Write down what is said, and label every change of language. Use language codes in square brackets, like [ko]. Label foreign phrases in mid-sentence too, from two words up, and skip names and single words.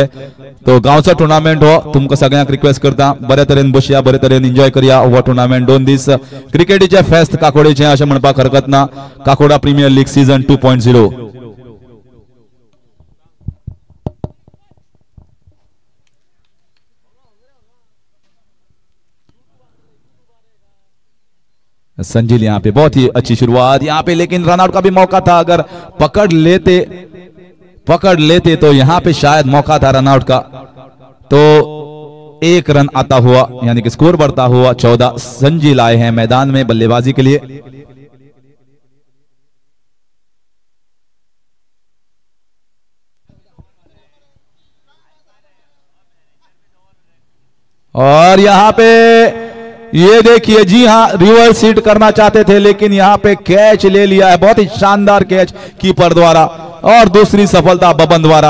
[kok] तो गांवचो टुर्नामेंट हो तुमकां सगळ्यांक रिक्वेस्ट करता, बरे तरेन बसया, बरे तरेन एन्जॉय करया हो टुर्नामेंट, 2 दीस क्रिकेटीचे फेस्त काकोडेचें अशें म्हणपाक हरकत ना, काकोडा प्रिमियर लीग सीझन 2.0। [hi] संजील यहाँ पे बहुत ही अच्छी शुरुआत यहाँ पे, लेकिन रनआउट का भी मौका था, अगर पकड़ लेते तो यहाँ पे शायद मौका था रनआउट का, तो 1 रन आता हुआ, यानी कि स्कोर बढ़ता हुआ 14। संजील आए हैं मैदान में बल्लेबाजी के लिए, और यहाँ पे ये देखिए, जी हाँ रिवर्स हिट करना चाहते थे, लेकिन यहाँ पे कैच ले लिया है, बहुत ही शानदार कैच कीपर द्वारा, और दूसरी सफलता बबन द्वारा।